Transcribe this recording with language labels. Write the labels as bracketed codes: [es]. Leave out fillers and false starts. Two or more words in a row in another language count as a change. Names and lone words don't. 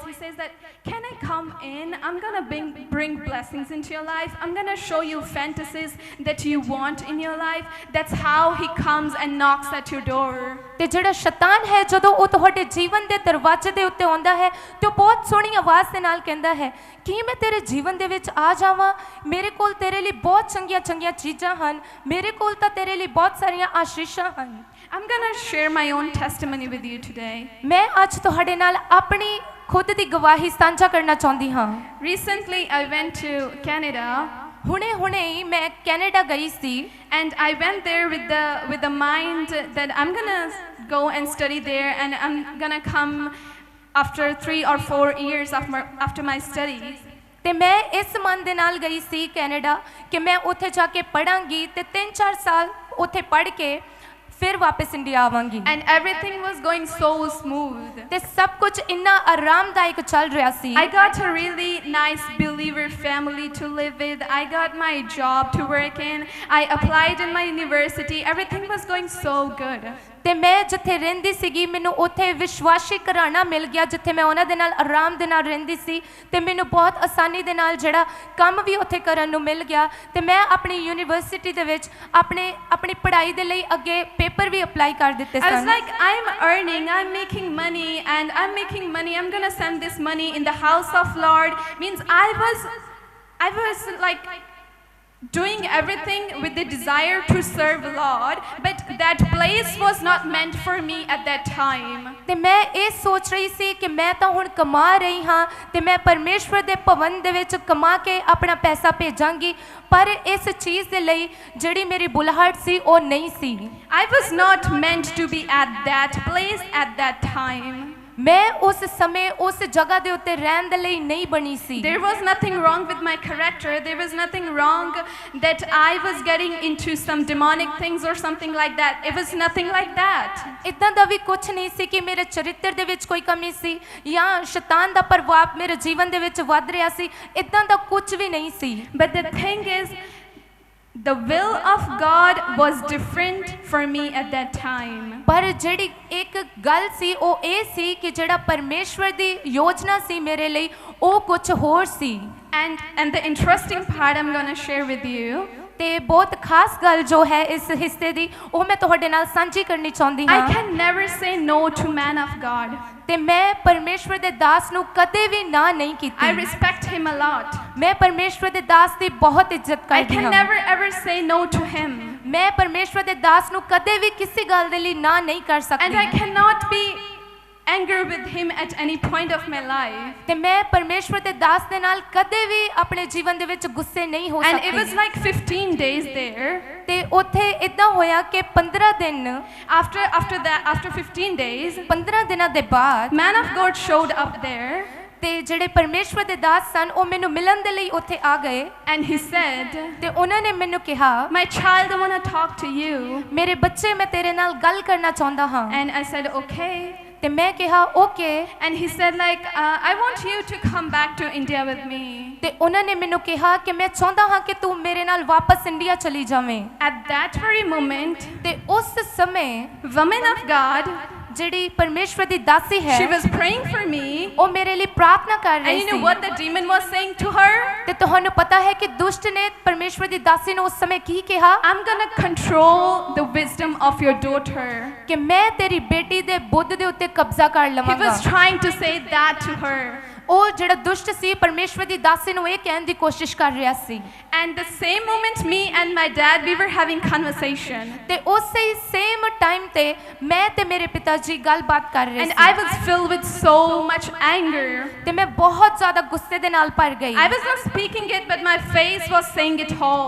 [en] He says that, can I come in? I'm gonna bring blessings into your life. I'm gonna show you fantasies that you want in your life. That's how he comes and knocks at your door. [pa] ਤੇ ਜਿਹੜਾ ਸ਼ੈਤਾਨ ਹੈ ਜਦੋਂ ਉਹ ਤੁਹਾਡੇ ਜੀਵਨ ਦੇ ਦਰਵਾਜ਼ੇ ਦੇ ਉੱਤੇ ਆਉਂਦਾ ਹੈ ਤੇ ਉਹ ਬਹੁਤ ਸੋਹਣੀ ਆਵਾਜ਼ ਦੇ ਨਾਲ ਕਹਿੰਦਾ ਹੈ ਕਿ ਮੈਂ ਤੇਰੇ ਜੀਵਨ ਦੇ ਵਿੱਚ ਆ ਜਾਵਾਂ, ਮੇਰੇ ਕੋਲ ਤੇਰੇ ਲਈ ਬਹੁਤ ਚੰਗੀਆਂ ਚੀਜ਼ਾਂ ਹਨ, ਮੇਰੇ ਕੋਲ ਤਾਂ ਤੇਰੇ ਲਈ ਬਹੁਤ ਸਾਰੀਆਂ ਆਸ਼ੀਸ਼ਾਂ ਹਨ। [en] I'm gonna share my own testimony with you today. [pa] ਮੈਂ ਅੱਜ ਤੁਹਾਡੇ ਨਾਲ ਆਪਣੀ ਖੁਦ ਦੀ ਗਵਾਹੀ ਸਾਂਝਾ ਕਰਨਾ ਚਾਹੁੰਦੀ ਹਾਂ। [en] Recently I went to Canada. [pa] ਹੁਣੇ ਹੀ ਮੈਂ ਕੈਨੇਡਾ ਗਈ ਸੀ [en] And I went there with the mind that I'm gonna go and study there and I'm gonna come after 3 or 4 years after my studies. [pa] ਤੇ ਮੈਂ ਇਸ ਮਨ ਦੇ ਨਾਲ ਗਈ ਸੀ ਕੈਨੇਡਾ ਕਿ ਮੈਂ ਉੱਥੇ ਜਾ ਕੇ ਪੜਾਂਗੀ ਤੇ 3-4 ਸਾਲ ਉੱਥੇ ਪੜ੍ਹ ਕੇ ਫਿਰ ਵਾਪਸ ਇੰਡੀਆ ਆਵਾਂਗੀ। [en] And everything was going so smooth. [pa] ਤੇ ਸਭ ਕੁਝ ਇੰਨਾ ਆਰਾਮਦਾਇਕ ਚੱਲ ਰਿਹਾ ਸੀ। [en] I got a really nice believer family to live with. I got my job to work in. I applied in my university. Everything was going so good. [pa] ਤੇ ਮੈਂ ਜਿੱਥੇ ਰਹਿੰਦੀ ਸੀਗੀ ਮੈਨੂੰ ਉੱਥੇ ਵਿਸ਼ਵਾਸੀ ਘਰਾਣਾ ਮਿਲ ਗਿਆ ਜਿੱਥੇ ਮੈਂ ਉਹਨਾਂ ਦੇ ਨਾਲ ਆਰਾਮ ਦੇ ਨਾਲ ਰਹਿੰਦੀ ਸੀ ਤੇ ਮੈਨੂੰ ਬਹੁਤ ਆਸਾਨੀ ਦੇ ਨਾਲ ਜਿਹੜਾ ਕੰਮ ਵੀ ਉੱਥੇ ਕਰਨ ਨੂੰ ਮਿਲ ਗਿਆ ਤੇ ਮੈਂ ਆਪਣੀ ਯੂਨੀਵਰਸਿਟੀ ਦੇ ਵਿੱਚ ਆਪਣੀ ਪੜ੍ਹਾਈ ਦੇ ਲਈ ਅੱਗੇ ਪੇਪਰ ਵੀ ਅਪਲਾਈ ਕਰ ਦਿੱਤੇ [en] I was [pa] ਸਨ। [en] like, I'm earning, I'm making money, and I'm making money. I'm gonna send this money in the house of Lord. Means I was like doing everything with the desire to serve Lord, but that place was not meant for me at that time. [pa] ਤੇ ਮੈਂ ਇਹ ਸੋਚ ਰਹੀ ਸੀ ਕਿ ਮੈਂ ਤਾਂ ਹੁਣ ਕਮਾ ਰਹੀ ਹਾਂ ਤੇ ਮੈਂ ਪਰਮੇਸ਼ਵਰ ਦੇ ਭਵਨ ਦੇ ਵਿੱਚ ਕਮਾ ਕੇ ਆਪਣਾ ਪੈਸਾ ਭੇਜਾਂਗੀ, ਪਰ ਇਸ ਚੀਜ਼ ਦੇ ਲਈ ਜਿਹੜੀ ਮੇਰੀ ਬੁਲਾਹਟ ਸੀ ਉਹ ਨਹੀਂ ਸੀ। [en] I was not meant to be at that place at that time. [pa] ਮੈਂ ਉਸ ਸਮੇਂ ਉਸ ਜਗ੍ਹਾ ਦੇ ਉੱਤੇ ਰਹਿਣ ਦੇ ਲਈ ਨਹੀਂ ਬਣੀ ਸੀ। [en] There was nothing wrong with my character. There was nothing wrong that I was getting into some demonic things or something like that. It was nothing like that. [pa] ਇਦਾਂ ਦਾ ਵੀ ਕੁਝ ਨਹੀਂ ਸੀ ਕਿ ਮੇਰੇ ਚਰਿੱਤਰ ਦੇ ਵਿੱਚ ਕੋਈ ਕਮੀ ਸੀ ਜਾਂ ਸ਼ੈਤਾਨ ਦਾ ਪ੍ਰਭਾਵ ਮੇਰੇ ਜੀਵਨ ਦੇ ਵਿੱਚ ਵੱਧ ਰਿਹਾ ਸੀ, ਇਦਾਂ ਦਾ ਕੁਝ ਵੀ ਨਹੀਂ ਸੀ। [en] But the thing is, the will of God was different for me at that time. [pa] ਪਰ ਜਿਹੜੀ ਇੱਕ ਗੱਲ ਸੀ ਉਹ ਇਹ ਸੀ ਕਿ ਜਿਹੜਾ ਪਰਮੇਸ਼ਵਰ ਦੀ ਯੋਜਨਾ ਸੀ ਮੇਰੇ ਲਈ ਉਹ ਕੁਝ ਹੋਰ ਸੀ। [en] And the interesting part I'm going to share with you. [pa] ਤੇ ਬਹੁਤ ਖਾਸ ਗੱਲ ਜੋ ਹੈ ਇਸ ਹਿੱਸੇ ਦੀ ਉਹ ਮੈਂ ਤੁਹਾਡੇ ਨਾਲ ਸਾਂਝੀ ਕਰਨੀ ਚਾਹੁੰਦੀ [en] I [pa] ਹਾਂ। [en] can never say no to man of God. [pa] ਤੇ ਮੈਂ ਪਰਮੇਸ਼ਵਰ ਦੇ ਦਾਸ ਨੂੰ ਕਦੇ ਵੀ ਨਾ ਨਹੀਂ [en] I [pa] ਕੀਤੀ। [en] respect him a lot. [pa] ਮੈਂ ਪਰਮੇਸ਼ਵਰ ਦੇ ਦਾਸ ਦੀ ਬਹੁਤ ਇੱਜ਼ਤ [en] I [pa] ਕਰਦੀ [en] can [pa] ਹਾਂ। [en] never ever say no to him. [pa] ਮੈਂ ਪਰਮੇਸ਼ਵਰ ਦੇ ਦਾਸ ਨੂੰ ਕਦੇ ਵੀ ਕਿਸੇ ਗੱਲ ਦੇ ਲਈ ਨਾ ਨਹੀਂ ਕਰ [en] And I [pa] ਸਕਦੀ। [en] cannot be anger with him at any point of my life. [pa] ਤੇ ਮੈਂ ਪਰਮੇਸ਼ਵਰ ਦੇ ਦਾਸ ਦੇ ਨਾਲ ਕਦੇ ਵੀ ਆਪਣੇ ਜੀਵਨ ਦੇ ਵਿੱਚ ਗੁੱਸੇ ਨਹੀਂ ਹੋ [en] And it was [pa] ਸਕਦੀ [en] like 15 days there. [pa] ਤੇ ਉੱਥੇ ਇਦਾਂ ਹੋਇਆ ਕਿ 15 ਦਿਨ [en] After 15 days, [pa] 15 ਦਿਨਾਂ ਦੇ ਬਾਅਦ [en] man of God showed up there [pa] ਤੇ ਜਿਹੜੇ ਪਰਮੇਸ਼ਵਰ ਦੇ ਦਾਸ ਸਨ ਉਹ ਮੈਨੂੰ ਮਿਲਣ ਦੇ ਲਈ ਉੱਥੇ ਆ ਗਏ [en] and he said, [pa] ਤੇ ਉਹਨਾਂ ਨੇ ਮੈਨੂੰ ਕਿਹਾ [en] "My child, I want to talk to you." [pa] ਮੇਰੇ ਬੱਚੇ ਮੈਂ ਤੇਰੇ ਨਾਲ ਗੱਲ ਕਰਨਾ ਚਾਹੁੰਦਾ ਹਾਂ [en] And I said, "Okay." [pa] ਤੇ ਮੈਂ ਕਿਹਾ ਓਕੇ [en] And he said like, "I want you to come back to India with me." [pa] ਤੇ ਉਹਨਾਂ ਨੇ ਮੈਨੂੰ ਕਿਹਾ ਕਿ ਮੈਂ ਚਾਹੁੰਦਾ ਹਾਂ ਕਿ ਤੂੰ ਮੇਰੇ ਨਾਲ ਵਾਪਸ ਇੰਡੀਆ ਚਲੀ ਜਾਵੇਂ [en] At that very moment, [pa] ਤੇ ਉਸ ਸਮੇਂ [en] woman of God, [pa] ਜਿਹੜੀ ਪਰਮੇਸ਼ਵਰ ਦੀ ਦਾਸੀ ਹੈ [en] she was praying for me. [pa] ਉਹ ਮੇਰੇ ਲਈ ਪ੍ਰਾਰਥਨਾ ਕਰ [en] And [pa] ਰਹੀ [en] you know [pa] ਸੀ [en] what the demon was saying to her? [pa] ਤੇ ਤੁਹਾਨੂੰ ਪਤਾ ਹੈ ਕਿ ਦੁਸ਼ਟ ਨੇ ਪਰਮੇਸ਼ਵਰ ਦੀ ਦਾਸੀ ਨੂੰ ਉਸ ਸਮੇਂ ਕੀ ਕਿਹਾ [en] "I'm gonna control the wisdom of your daughter." [pa] ਕਿ ਮੈਂ ਤੇਰੀ ਬੇਟੀ ਦੇ ਬੁੱਧ ਦੇ ਉੱਤੇ ਕਬਜ਼ਾ ਕਰ [en] He [pa] ਲਵਾਂਗਾ [en] was trying to say that to her. [pa] ਉਹ ਜਿਹੜਾ ਦੁਸ਼ਟ ਸੀ ਪਰਮੇਸ਼ਵਰ ਦੀ ਦਾਸੀ ਨੂੰ ਇਹ ਕਹਿਣ ਦੀ ਕੋਸ਼ਿਸ਼ ਕਰ ਰਿਹਾ ਸੀ [en] And the same moment, me and my dad, we were having conversation. [pa] ਤੇ ਉਸੇ ਹੀ [en] same time [pa] ਤੇ ਮੈਂ ਤੇ ਮੇਰੇ ਪਿਤਾ ਜੀ ਗੱਲਬਾਤ ਕਰ ਰਹੇ [en] And I [pa] ਸੀ [en] was filled with so much anger. [pa] ਤੇ ਮੈਂ ਬਹੁਤ ਜ਼ਿਆਦਾ ਗੁੱਸੇ ਦੇ ਨਾਲ ਭਰ ਗਈ [en] I was not speaking it, but my face was saying it all.